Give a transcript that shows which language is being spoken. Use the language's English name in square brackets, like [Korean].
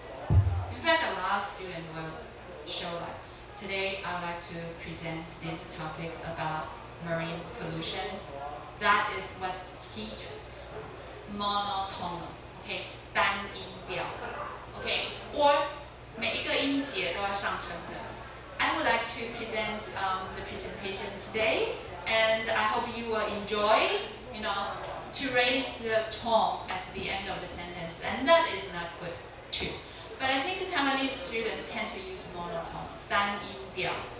[English] In fact, a lot of students will show up. Today, I'd like to present this topic about marine pollution. That is what he just described. Monotonal, okay, [Chinese] 单音调 [English] okay, or [Chinese] 每一个音节都要上升的。 [English] I would like to present the presentation today, and I hope you will enjoy, to raise the tone at the end of the sentence, and that is not good too. But I think the Taiwanese students tend to use monotone, 单音调.